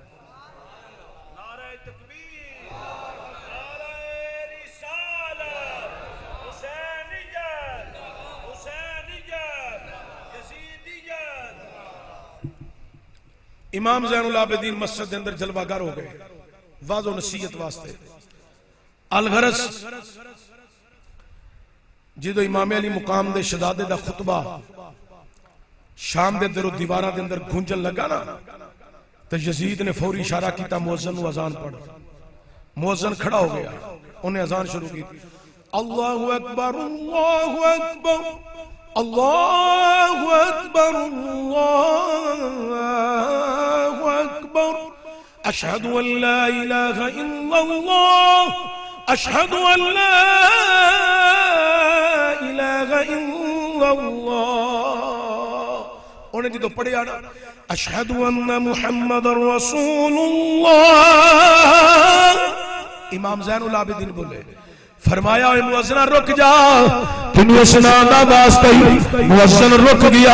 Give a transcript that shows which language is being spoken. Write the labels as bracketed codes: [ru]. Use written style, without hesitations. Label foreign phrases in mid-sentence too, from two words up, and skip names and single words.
[ur] امام زین العابدین مسجد کے اندر جلوہ گر ہو گئے وعظ و نصیحت واسطے. [pa] الغرض جو امام عالی مقام دے شہزادے دا خطبہ شام دے در و دیوارا دے اندر گونجن لگا نا، تو یزید نے فوری اشارہ کیا مؤذن نوں اذان پڑھ. [ur] مؤذن کھڑا ہو گیا، انہیں اذان شروع کی. [ar] الله أكبر، الله أكبر، الله أكبر، الله أكبر، أشهد أن لا إله إلا الله، أشهد أن لا إله إلا الله. [pa] انہاں جو پڑھیا نا [ar] أشهد أن محمدا رسول الله, [pa] امام زین العابدین بولے، فرمایا مؤذن رک جا، تینو سنانا واسطے مؤذن رک گیا.